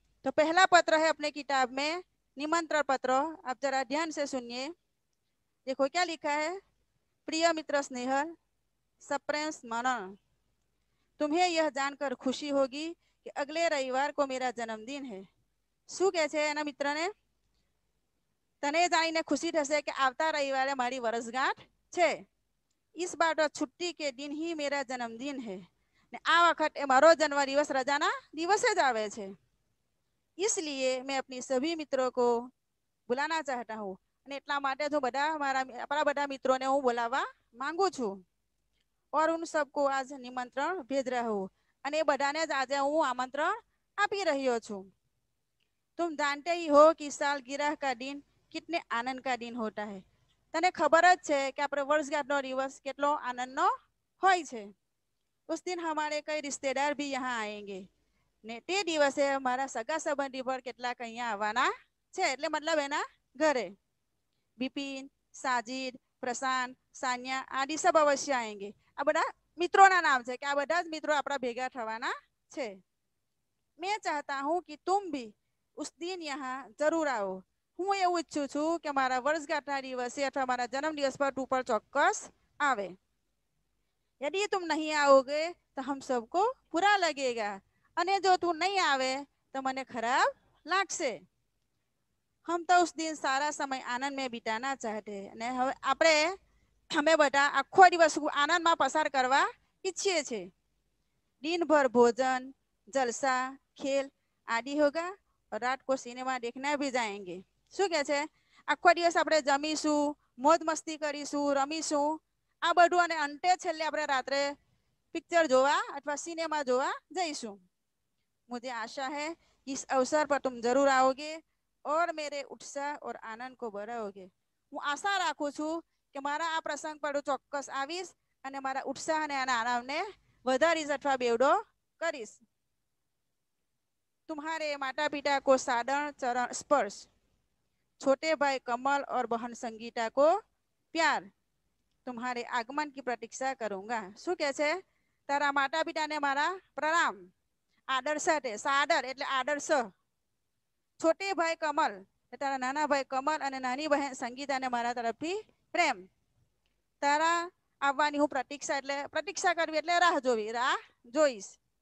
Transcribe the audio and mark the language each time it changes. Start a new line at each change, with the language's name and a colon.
Hindi: तो पहला पत्र है अपने किताब में निमंत्रण पत्र। आप जरा ध्यान से सुनिए। देखो क्या लिखा है। प्रिय मित्र स्नेहल, सप्रेंस मनन, तुम्हें यह जानकर खुशी होगी कि अगले रविवार को मेरा जन्मदिन है।
Gujarati: શું કહે છે એના મિત્રને? તને જાણીને ખુશી થશે કે આવતા રવિવારે મારી વર્ષગાંઠ છે।
Hindi: इस बार छुट्टी के दिन ही मेरा जन्मदिन है।
Gujarati: ને આ વખતે મારો જન્મદિવસ રજાના દિવસે જ આવે છે,
Hindi: इसलिए मैं अपनी सभी मित्रों को बुलाना चाहता हूँ
Gujarati: અને એટલા માટે જો આપણા બધા મિત્રોને હું બોલાવવા માંગુ છું
Hindi: और उन सबको आज निमंत्रण भेज रहा हूँ
Gujarati: અને એ બધાને જ આજે હું આમંત્રણ આપી રહ્યો છું।
Hindi: तुम जानते ही हो कि सालगिरह का दिन कितने आनंद का दिन होता है।
Gujarati: तने खबर જ છે કે આપણે વર્ષગાંઠનો દિવસ કેટલો આનંદનો હોય છે।
Hindi: उस दिन हमारे कई रिश्तेदार भी यहाँ आएंगे
Gujarati: ने તે દિવસે મારા સગા સંબંધી પર કેટલાક અહીંયા આવવાના છે, એટલે મતલબ એના ઘરે।
Hindi: બિપિન, સાજિદ, પ્રશાંત, સાન્યા આદि सब अवश्य आएंगे।
Gujarati: આ બધા મિત્રોના નામ છે કે આ બધા જ મિત્રો આપણા ભેગા થવાના છે।
Hindi: मैं चाहता हूँ कि तुम भी उस दिन यहाँ जरूर आओ।
Gujarati: હું એવું ઈચ્છું છું કે મારા વર્ષગાંઠના દિવસે અથવા મારા જન્મદિવસ પર તું પર ચોક્કસ આવે।
Hindi: यदि तुम नहीं आओगे तो हम सबको बुरा लगेगा
Gujarati: અને જો તું નહીં આવે તો મને ખરાબ લાગશે।
Hindi: हम तो उस दिन सारा समय आनंद में बिताना चाहते हैं
Gujarati: અને હવે અમે બધા આખો દિવસ આનંદમાં પસાર કરવા ઈચ્છીએ છીએ।
Hindi: दिन भर भोजन, जलसा, खेल आदि होगा और रात को सिनेमा देखने भी जाएंगे।
Gujarati: શું કહે છે? આખો દિવસ આપણે જમીશું, મોજ મસ્તી કરીશું, રમીશું, આ બધું અને અંતે છેલ્લે આપણે રાત્રે પિક્ચર જોવા अथवा सिनेमा જોવા જઈશું।
Hindi: मुझे आशा है कि इस अवसर पर तुम जरूर आओगे और मेरे उत्साह और आनंद को बढ़ाओगे।
Gujarati: હું આશા રાખું છું કે મારા આ પ્રસંગ પર ચોક્કસ આવીશ અને મારા ઉત્સાહ અને આનંદને વધારીશ अथवा બેવડો કરીશ।
Hindi: तुम्हारे माता पिता को सादर चरण स्पर्श, छोटे भाई कमल और बहन संगीता को प्यार, तुम्हारे आगमन की प्रतीक्षा करूंगा।
Gujarati: શું કહે છે? તારા માતા પિતાને મારા પ્રણામ, આદર સાથે, સાદર એટલે આદર્શ, છોટે ભાઈ કમલ તારા નાના ભાઈ કમલ અને નાની બહેન સંગીતાને મારા તરફથી પ્રેમ। તારા આવવાની હું પ્રતીક્ષા એટલે પ્રતીક્ષા કરવી એટલે રાહ જોવી, રાહ જોઈશ।